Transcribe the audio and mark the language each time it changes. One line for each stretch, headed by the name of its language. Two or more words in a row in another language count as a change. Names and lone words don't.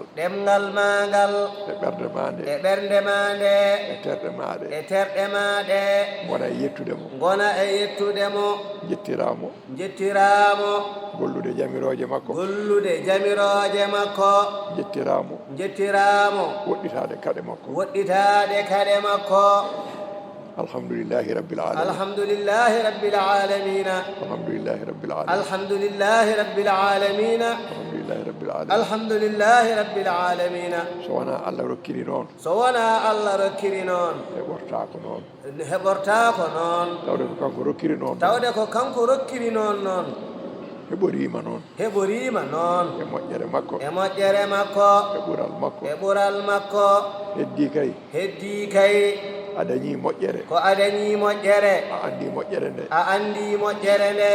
Fula: e ɓernde ma nde e terɗe ma ɗe gona e yettudemo jettiramo gollude jamiroje makko jettiramo woɗɗitade kaɗe makko
Arabic: الحمد لله رب العالمين الحمد لله رب العالمين الحمد لله رب العالمين الحمد لله رب العالمين الحمد لله رب العالمين
Fula: so wona Allah rokkiri noon heɓortako noon tawde ko kanko rokkiri noon heɓorima noon e moƴƴere makko e ɓural makko heddi kay a dañi moƴƴere a andi moƴƴere nde